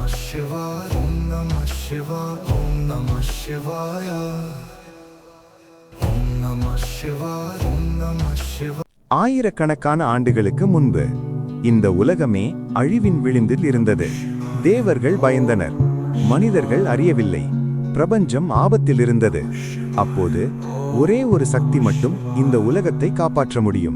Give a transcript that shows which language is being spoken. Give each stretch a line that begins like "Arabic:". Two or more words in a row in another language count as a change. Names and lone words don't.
Sanskrit: शिवाय, ॐ नमः शिवाय, ॐ नमः शिवाय, ॐ नमः शिवाय, ॐ नमः शिवाय.
Tamil: ஆயிரக்கணக்கான ஆண்டுகளுக்கு முன்பு இந்த உலகமே அழிவின் விளிம்பில் இருந்தது. தேவர்கள் பயந்தனர், மனிதர்கள் அறியவில்லை, பிரபஞ்சம் ஆபத்தில் இருந்தது. அப்போது ஒரே ஒரு சக்தி மட்டும் இந்த உலகத்தை காப்பாற்ற முடியும்.